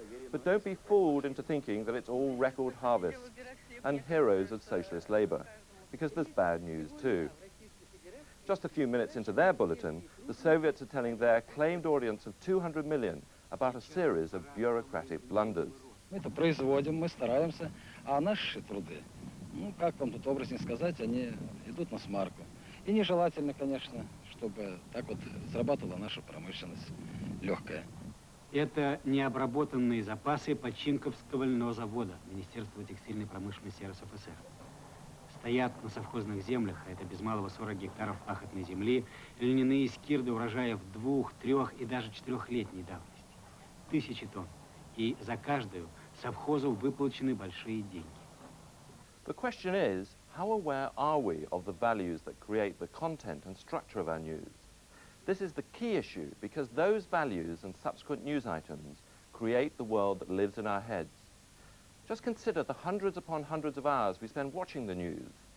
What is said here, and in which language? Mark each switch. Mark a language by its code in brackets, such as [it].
[en] But don't be fooled into thinking that it's all record harvests and heroes of socialist labor, because there's bad news too. Just a few minutes into their bulletin, the Soviets are telling their claimed audience of 200 million about a series of bureaucratic blunders. [ru] Мы это производим, мы стараемся, а наши труды, ну, как вам тут образно сказать, они идут на смарку. И нежелательно, конечно, чтобы так вот зарабатывала наша промышленность легкая. Это необработанные запасы Починковского льняного завода Министерства текстильной промышленности РСФСР. Стоят на совхозных землях, а это без малого 40 гектаров пахотной земли, льняные скирды урожаев 2-, 3- и даже 4-летней давности. 1000 тонн. И за каждую совхозу выплачены большие деньги. [en] The question is, how aware are we of the values that create the content and structure of our news? This is the key issue because those values and subsequent news items create the world that lives in our heads. Just consider the hundreds upon hundreds of hours we spend watching the news.